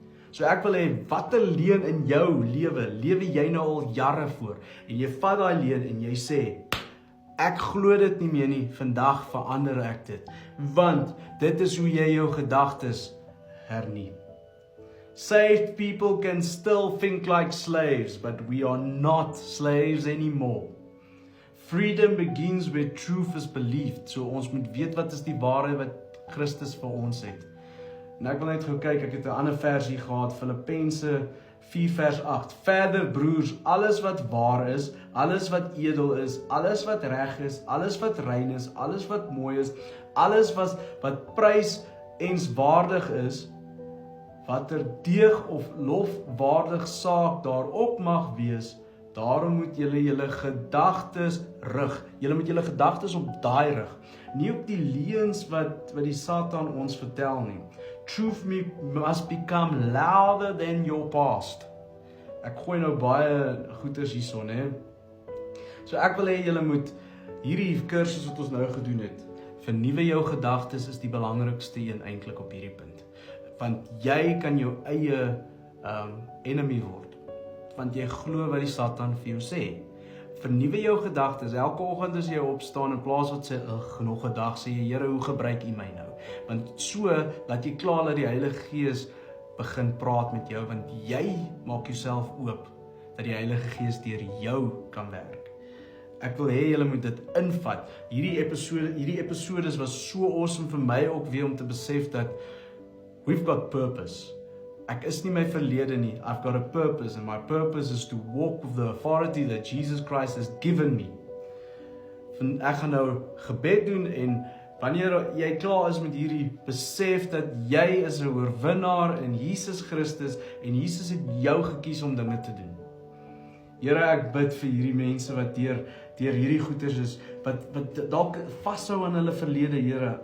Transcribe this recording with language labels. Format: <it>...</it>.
<af>So ek wil hê, watter leuen in jou lewe jy nou al jare voor, en jy vat daai leuen en jy sê, ek glo dit nie meer nie, vandag verander ek dit, want dit is hoe jy jou gedagtes hernie.</af> <en>Saved people can still think like slaves, but we are not slaves anymore. Freedom begins where truth is believed,</en> <af>so ons moet weet wat is die waarheid wat Christus vir ons het. En ek wil net gou kyk, ek het 'n ander versie gehad, Filippense 4 vers 8. Verder broers, alles wat waar is, alles wat edel is, alles wat reg is, alles wat rein is, alles wat mooi is, alles wat prysenswaardig is, watter deeg of lofwaardig saak daarop mag wees, daarom moet julle gedagtes rig. Julle moet julle gedagtes op daai rig, nie op die leuns wat die Satan ons vertel nie.</af> <en>Truth must become louder than your past.</en> <af>Ek gooi nou baie goeters hierson, hè. So ek wil hê julle moet hierdie kursus wat ons nou gedoen het, vernuwe jou gedagtes is die belangrikste een eintlik op hierdie punt. Want jy kan jou eie enemy word. Want jy glo wat die Satan vir jou sê. Vernuwe jou gedagtes. Elke oggend as jy opstaan, in plaas wat sê, nog 'n dag, sê jy, Here, hoe gebruik U my nou? Want so laat jy klaar dat die Heilige Gees begin praat met jou, want jy maak jouself oop dat die Heilige Gees deur jou kan werk. Ek wil hê julle moet dit invat. Hierdie episodes was so awesome vir my ook weer om te besef dat</af> <en>we've got purpose.</en> <af>Ek is nie my verlede nie.</af> <en>I've got a purpose, and my purpose is to walk with the authority that Jesus Christ has given me.</en> <af>Ek gaan nou gebed doen, en wanneer jy klaar is met hierdie, besef dat jy is 'n oorwinnaar in Jesus Christus, en Jesus het jou gekies om dinge te doen. Here, ek bid vir hierdie mense wat deur hierdie goeters is, wat dalk vashou aan hulle verlede, Here.</af>